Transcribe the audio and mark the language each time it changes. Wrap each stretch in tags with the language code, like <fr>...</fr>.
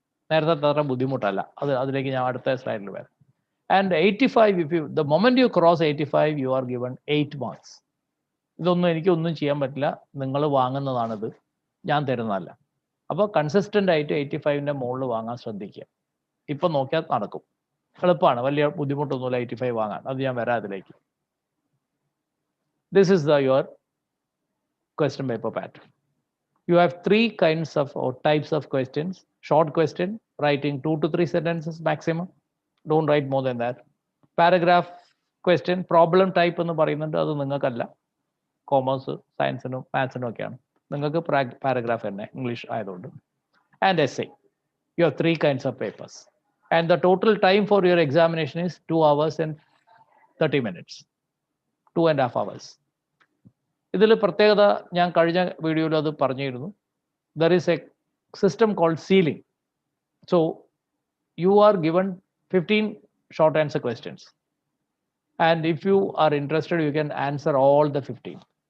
<ml>നേരത്തെ അത്ര ബുദ്ധിമുട്ടല്ല. അതിലേക്ക് ഞാൻ അടുത്ത സ്ലൈഡിൽ വരാം.</ml> <en>And 85, the moment you cross 85 you are given 8 marks.</en> <ml>ഇതൊന്നും എനിക്കൊന്നും ചെയ്യാൻ പറ്റില്ല. നിങ്ങൾ വാങ്ങുന്നതാണിത്, ഞാൻ തരുന്നതല്ല. അപ്പോൾ കൺസിസ്റ്റൻ്റ് ആയിട്ട് 85ന്റെ മുകളിൽ വാങ്ങാൻ ശ്രദ്ധിക്കുക. ഇപ്പം നോക്കിയാൽ നടക്കും. എളുപ്പമാണ്, വലിയ ബുദ്ധിമുട്ടൊന്നുമില്ല 85 വാങ്ങാൻ. അത് ഞാൻ വരാം അതിലേക്ക്.</ml> <en>This is your question paper pattern. You have 3 kinds of or types of questions. Short question, writing 2 to 3 sentences maximum. Don't write more than that. Paragraph question, problem type എന്ന് പറയുന്നുണ്ട്.</en> <ml>അത് നിങ്ങൾക്കല്ല, കോമേഴ്സ് സയൻസിനും മാത്സിനും ഒക്കെയാണ്. നിങ്ങൾക്ക് പാരഗ്രാഫ് തന്നെ, English ആയതുകൊണ്ട്.</ml> <en>And essay. You have 3 kinds of papers. And the total time for your examination is 2 hours and 30 minutes. 2.5 hours.</en> <ml>ഇതിൽ പ്രത്യേകത ഞാൻ കഴിഞ്ഞ വീഡിയോയിൽ അത് പറഞ്ഞിരുന്നു.</ml> <en>There is a system called ceiling. So you are given 15 short answer questions. And if you are interested you can answer all the 15.</en>